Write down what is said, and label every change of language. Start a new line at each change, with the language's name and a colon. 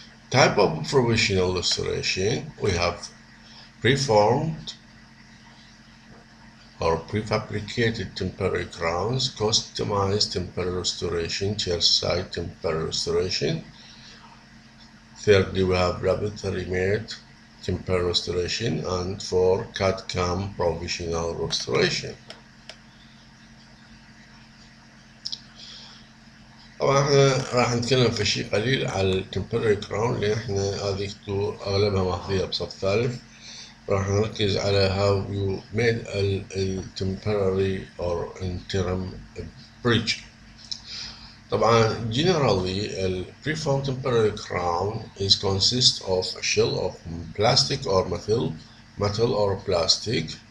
English: Type of provisional restoration, we have preformed or prefabricated temporary crowns, customized temporary restoration, chairside temporary restoration. Thirdly, we have laboratory made temporary restoration, and for CAD/CAM provisional restoration.
Arabic: طبعا احنا راح نتكلم في شيء قليل على التمبرري كراون اللي احنا هذيك اغلبها ماخذيها بصف ثالث. راح نركز على
English: how you made a temporary or interim bridge. طبعا generally a preformed temporary crown is consists of a shell of plastic or metal or plastic.